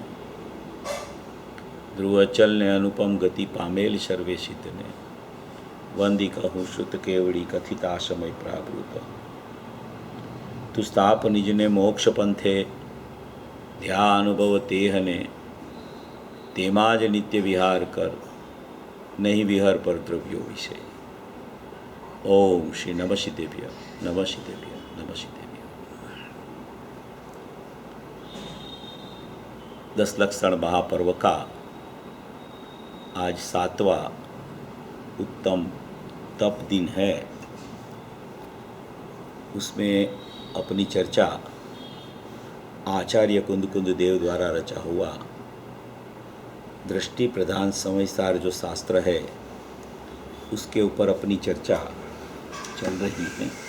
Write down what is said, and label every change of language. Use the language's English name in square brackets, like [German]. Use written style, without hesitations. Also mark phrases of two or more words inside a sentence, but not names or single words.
[Gujarati] ધ્રુવ અચલ ને અનુપમ ગતિ પામેલ સર્વેશિતને, વંદી કહું શ્રુત કેવડી કથિતા સમય પ્રાવૃત। તું સ્થાપ નિજને મોક્ષ પંથે, ધ્યા અનુભવ તેહને, તેમાં જ નિત્ય વિહાર કર, નહીં વિહર પર દ્રવ્યો વિષય। [Sanskrit] ओम श्री नमः शिदेभ्य नमः शिदेभ्य नमः शिदेभ्य। [Hindi] 10 लक्षण महापर्व का आज 7वां उत्तम तप दिन है। उसमें अपनी चर्चा आचार्य कुंद देव द्वारा रचा हुआ दृष्टि प्रधान समयसार जो शास्त्र है, उसके ऊपर अपनी चर्चा चल रही है।